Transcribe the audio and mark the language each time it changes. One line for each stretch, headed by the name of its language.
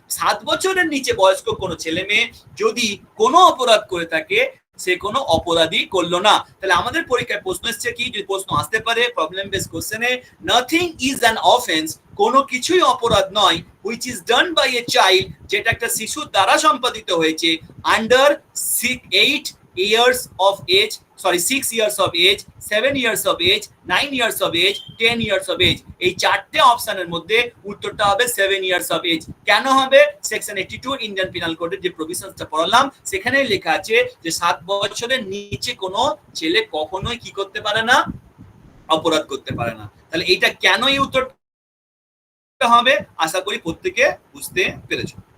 Bangla: 7 বছরের নিচে বয়স্ক কোনো ছেলে মেয়ে যদি কোনো অপরাধ করে থাকে সে কোনো অপরাধী করলো না। তাহলে আমাদের পরীক্ষায় প্রশ্ন এসছে কি, যদি প্রশ্ন আসতে পারে প্রবলেম বেস কোশ্চেনে,
English: nothing is an offence,
Bangla: কোনো কিছুই অপরাধ নয়,
English: which is done by a child
Bangla: যেটা একটা শিশুর দ্বারা সম্পাদিত হয়েছে,
English: under 8 years of age, sorry 6 years of age, 7 years of age, 9 years of age, 10 years of age,
Bangla: এই চারটে অপশনের মধ্যে উত্তরটা হবে
English: 7 years of age।
Bangla: কেন হবে? সেকশন 82 ইন্ডিয়ান পিনাল কোডের যে প্রভিশনসটা পড়লাম সেখানেই লেখা আছে যে 7 বছরের নিচে কোনো ছেলে কখনোই কি করতে পারে না, অপরাধ করতে পারে না। তাহলে এইটা কেন এই উত্তরটা হবে আশা করি প্রত্যেকে বুঝতে পেরেছো।